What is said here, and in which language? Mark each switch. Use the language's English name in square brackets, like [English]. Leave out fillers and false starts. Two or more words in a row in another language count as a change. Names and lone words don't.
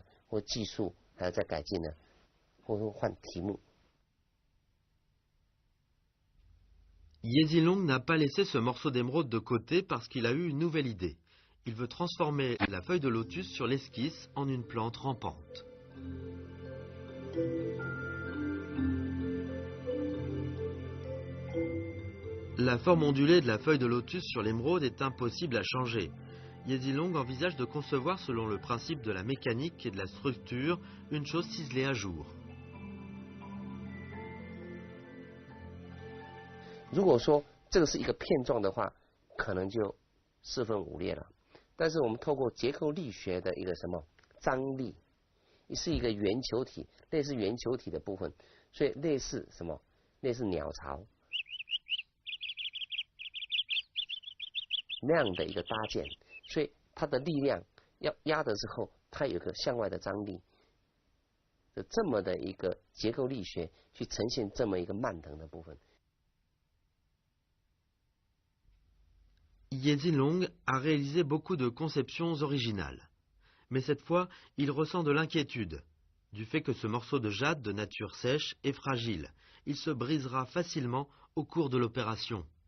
[Chinese] 或技术还要再改进呢？或者说换题目？ [French] Yezilong n'a pas laissé ce morceau d'émeraude de côté parce qu'il a eu une nouvelle idée. Il veut transformer la feuille de lotus sur l'esquisse en une plante rampante. La forme ondulée de la feuille de lotus sur l'émeraude est impossible à changer. Yezilong envisage de concevoir selon le principe de la mécanique et de la structure une chose ciselée à jour. [Chinese] 如果说这个是一个片状的话，可能就四分五裂了。但是我们透过结构力学的一个什么张力，是一个圆球体，类似圆球体的部分，所以类似什么？类似鸟巢那样的一个搭建，所以它的力量要压的时候，它有个向外的张力，这么的一个结构力学去呈现这么一个蔓藤的部分。 [French] Yezilong a réalisé beaucoup de conceptions originales. Mais cette fois, il ressent de l'inquiétude, du fait que ce morceau de jade de nature sèche est fragile. Il se brisera facilement au cours de l'opération.